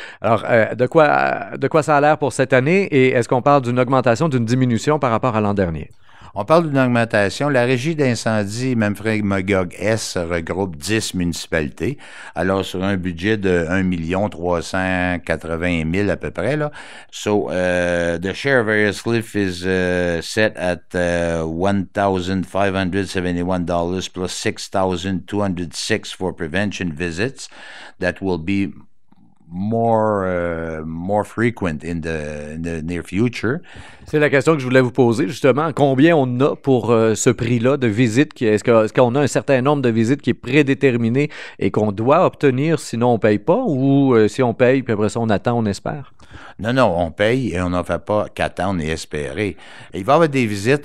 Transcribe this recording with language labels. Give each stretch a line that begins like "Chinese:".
French: Alors, de quoi ça a l'air pour cette année? Et est-ce qu'on parle d'une augmentation, d'une diminution par rapport à l'an dernier? On parle d'une augmentation. La régie d'incendie Memphremagog-S regroupe 10 municipalités. Alors, sur un budget de 1 380 000 à peu près, là.
English: So, the share of Ayerscliff is set at $1,571 plus $6,206 for prevention visits. That will be more frequent in the near future.
French: C'est la question que je voulais vous poser, justement. Combien on a pour ce prix-là de visites? Est-ce qu'on a un certain nombre de visites qui est prédéterminé et qu'on doit obtenir, sinon on ne paye pas? Ou si on paye, puis après ça, on attend, on espère? Non, on paye et on n'en fait pas qu'attendre et espérer. Il va y avoir des visites.